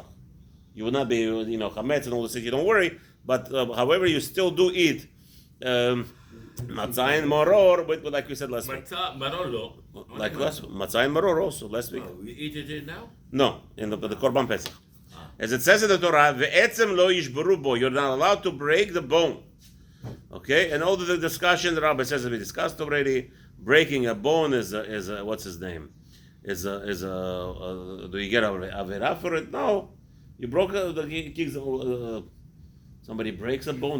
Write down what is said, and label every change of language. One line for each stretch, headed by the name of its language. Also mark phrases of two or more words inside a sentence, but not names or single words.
English: You will not be, chametz and all this. You don't worry. But however, you still do eat matzah and maror, but like we said last week.
Hebrew: מצה, מרור,
English: Like matzah and maror also last week. we eat it now? No, in the
Hebrew: קרבן פסח.
English: As it says in the Torah,
Hebrew: ועצם לא ישברו בו.
English: You're not allowed to break the bone. Okay, and all the discussion the Rabbi says that we discussed already. Breaking a bone is a what's his name? Do you get avera for it? No, you broke somebody breaks a bone.